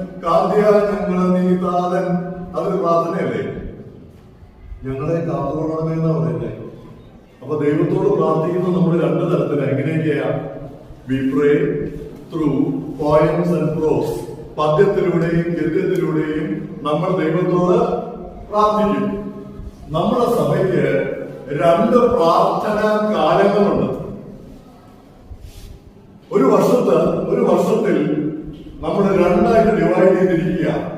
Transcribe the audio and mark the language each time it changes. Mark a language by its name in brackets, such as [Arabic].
[Malayalam] കാന്ത്യാനങ്ങളെ നീ താതൻ, അതൊരു പ്രാർത്ഥനയല്ലേ? ഞങ്ങളെ കാത്തുകൊള്ളണമേ എന്നാ പറയുന്നത്. അപ്പൊ ദൈവത്തോട് പ്രാർത്ഥിക്കുന്നത് നമ്മൾ 2 തരത്തിലാണ്. എങ്ങനെയൊക്കെയാ? [English] We pray through poems and prose. [Malayalam] പദ്യത്തിലൂടെയും ഗദ്യത്തിലൂടെയും നമ്മൾ ദൈവത്തോട് പ്രാർത്ഥിക്കും. നമ്മുടെ സഭയ്ക്ക് 2 പ്രാർത്ഥനാ കാലങ്ങളുണ്ട്. ഒരു വർഷത്തിൽ നമ്മൾ 2 ആയിട്ട് ഡിവൈഡ് ഡിവൈഡ് ചെയ്തിരിക്കുക.